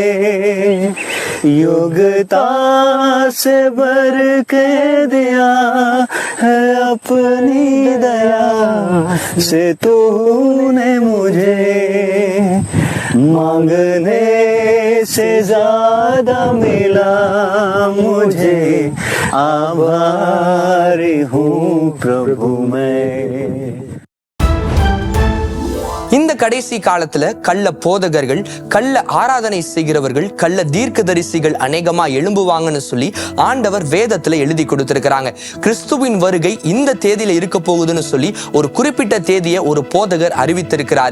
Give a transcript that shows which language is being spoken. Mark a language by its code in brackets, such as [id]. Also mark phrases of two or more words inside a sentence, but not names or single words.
[hi] योग्यता से भर के दिया है अपनी दया से तूने मुझे, मांगने से ज्यादा मिला मुझे, आभारी हूँ प्रभु मैं. [ta] இந்த கடைசி காலத்துல கள்ள போதகர்கள், கள்ள ஆராதனை செய்கிறவர்கள், கள்ள தீர்க்கதரிசிகள் அநேகமா எழும்புவாங்கன்னு சொல்லி ஆண்டவர் வேதத்துல எழுதி கொடுத்திருக்கிறாங்க. கிறிஸ்துவின் வருகை இந்த தேதியில இருக்க போகுதுன்னு சொல்லி ஒரு குறிப்பிட்ட தேதியை ஒரு போதகர் அறிவித்திருக்கிறாரு.